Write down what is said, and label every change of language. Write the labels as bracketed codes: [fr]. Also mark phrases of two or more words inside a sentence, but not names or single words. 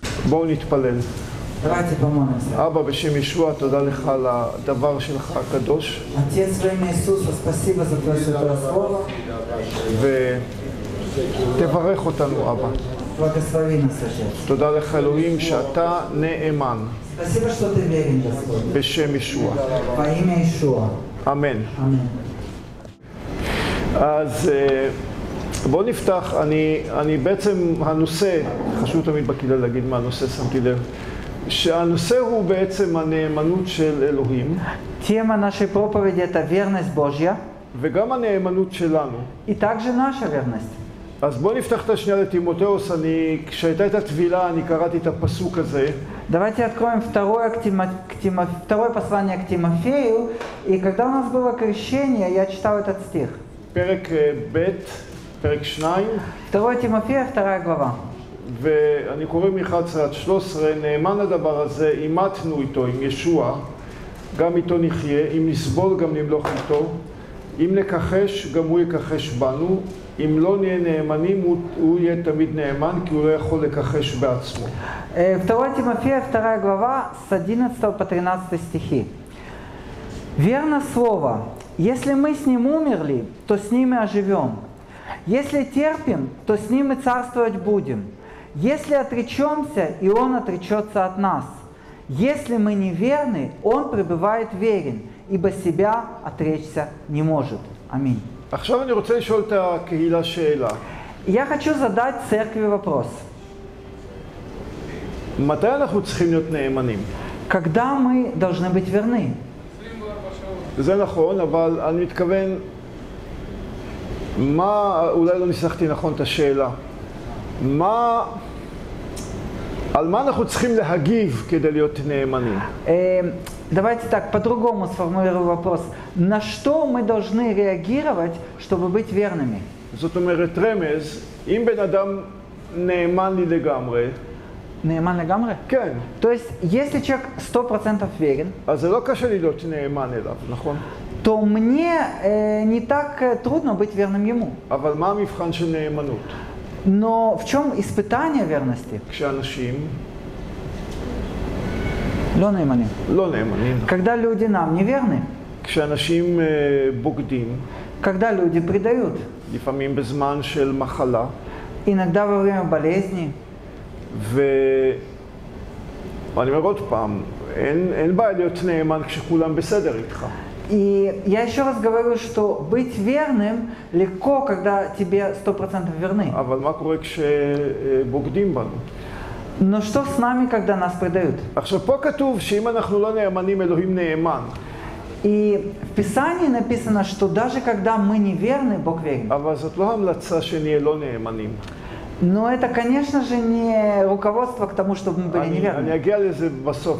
[he] בואו נתפלל. [ru] Давайте помолимся. [he] אבא, בשם ישוע, תודה לך על הדבר שלך הקדוש. [ru] Отец, во имя Иисуса, спасибо за Твое святое Слово. [he] ותברך אותנו, אבא. [ru] Благослови нас, Отец. [he] תודה לך, אלוהים, שאתה נאמן. [ru] Спасибо, что Ты верен, Господь. [he] בשם ישוע. [ru] Во имя Иешуа. [he] אמן. [ru] Аминь. [he] אז בואו נפתח, אני בעצם, הנושא, חשוב תמיד בקהילה להגיד מה הנושא, שמתי לב, שהנושא הוא בעצם הנאמנות של אלוהים. [ru] Тема нашей проповеди – это верность Божья. [he] וגם הנאמנות שלנו. [ru] И также наша верность. [he] אז בואו נפתח את השנייה לתימותאוס, כשהייתה את הטבילה, אני קראתי את הפסוק הזה. [ru] Давайте откроем второе послание к Тимофею. И когда у нас было крещение, я читал этот стих. [he] פרק ב', פרק 2. [ru] 2 Тимофея, 2 глава. [he] ואני קורא מ-11-13, נאמן הדבר הזה, אימתנו איתו, עם ישוע, גם איתו נחיה, אם נסבול גם נמלוך איתו, אם נכחש גם הוא יכחש בנו, אם לא נהיה נאמנים הוא יהיה תמיד נאמן, כי הוא לא יכול לכחש בעצמו. [ru] 2 Тимофея, 2 глава, с 11 по 13 стихи. «Верно слово, если мы с ним умерли, то с ним и оживем. Если терпим, то с ним и царствовать будем. Если отречемся, и он отречется от нас. Если мы неверны, он пребывает верен, ибо себя отречься не может». Аминь. [he] עכשיו אני רוצה לשאול את הקהילה שאלה. [ru] Я хочу задать церкви вопрос. [he] מתי אנחנו צריכים להיות נאמנים? [ru] Когда мы должны быть верны? [he] זה נכון, אבל אני מתכוון, אולי לא ניסחתי נכון את השאלה. על מה אנחנו צריכים להגיב כדי להיות נאמנים? [ru] Давайте так, по-другому сформулирую вопрос. На что мы должны реагировать, чтобы быть верными? [he] זאת אומרת, רמז, אם בן אדם נאמן לי לגמרי, נאמן לגמרי? כן. [ru] То есть, если человек 100% верен, [he] אז זה לא קשה לי להיות נאמן אליו, נכון? [ru] то мне не так трудно быть верным ему. [he] אבל מה המבחן של נאמנות? [ru] Но в чем испытание верности? [he] כשאנשים לא נאמנים. לא נאמנים. [ru] Когда люди нам не верны. [he] כשאנשים בוגדים. [ru] Когда люди предают. [he] לפעמים בזמן של מחלה. [ru] Иногда во время болезни. [he] ואני אומר עוד פעם, אין בעיה להיות נאמן כשכולם בסדר איתך. [ru] И я еще раз говорю, что быть верным легко, когда тебе 100% верны. [he] אבל מה קורה כשבוגדים בנו? [ru] Но что с нами, когда нас предают? [he] עכשיו פה כתוב שאם אנחנו לא נאמנים, אלוהים נאמן. [ru] И в Писании написано, что даже когда мы не верны, Бог верен. [he] אבל זאת לא המלצה שנהיה לא נאמנים. [ru] Но это, конечно же, не руководство к тому, чтобы мы были неверны. [he] אני אגיע לזה בסוף.